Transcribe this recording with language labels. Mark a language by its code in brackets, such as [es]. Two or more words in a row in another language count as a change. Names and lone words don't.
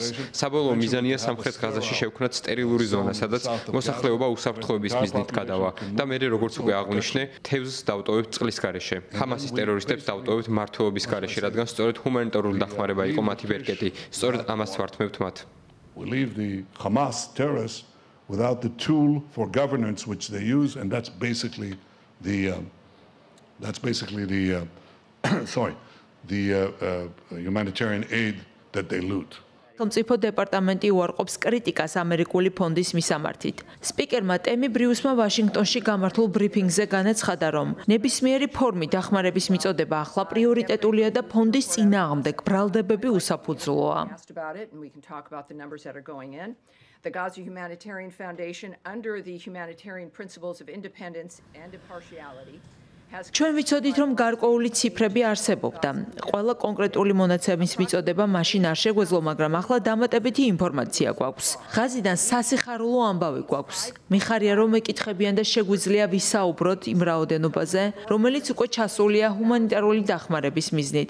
[ka] საბოლოო მიზანია სამხრეთ ღაზაში შევქმნათ სტერილური ზონა, სადაც მოსახლეობა უსაფრთხოების მიზნით გადავა და მე როგორც უკვე აღვნიშნე, თევზს დავტოვებთ წყლის გარეშე. ჰამასის ტერორისტებს დავტოვებთ მართლობის გარეშე, რადგან სწორედ ჰუმანიტარული დახმარება იყო მათი ბერკეტი. სწორედ ამას ვართმევთ მათ. [en] We leave the Hamas terrorists without the tool for governance which they use, and that's basically the humanitarian aid that they loot. [ka] სახელმწიფო დეპარტამენტი უარყოფს კრიტიკას ამერიკული ფონდის მისამართით. სპიკერმა ტემი ბრიუსმა ვაშინგტონში გამართულ ბრიფინგზე განაცხადა, რომ ნებისმიერი ფორმით დახმარების მიწოდება ახლა პრიორიტეტულია და ფონდის წინააღმდეგ ბრალდებები უსაფუძვლოა. [en] The Gaza Humanitarian Foundation, under the humanitarian principles of independence and impartiality, [ka] ჩვენ ვიცოდით, რომ გარკვეული ციფრები არსებობდა. ყველა კონკრეტული მონაცემის მიწოდება მაშინ არ შეგვეძლო, მაგრამ ახლა დამატებითი ინფორმაცია გვაქვს. ღაზიდან სასიხარულო ამბავი გვაქვს. მიხარია, რომ ეკითხებიან და შეგვიძლია ვისაუბროთ იმ რაოდენობაზე, რომელიც უკვე ჩასულია ჰუმანიტარული დახმარების მიზნით.